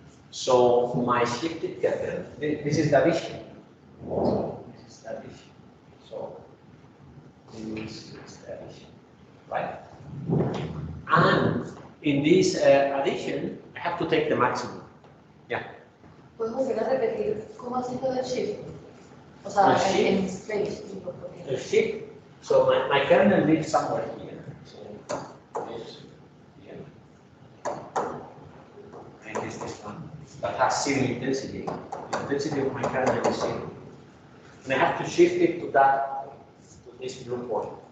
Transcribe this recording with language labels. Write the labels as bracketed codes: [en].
[en] So my shifted kernel, this is the addition. This is the addition. So this is the addition, right? And in this addition, I have to take the maximum. Yeah. [es] ¿Puedes volver a repetir cómo has hecho el shift? O sea, en space. [en] The shift. So my kernel lives somewhere here. So this here. And this one that has zero intensity. The intensity of my kernel is zero. And I have to shift it to this blue point.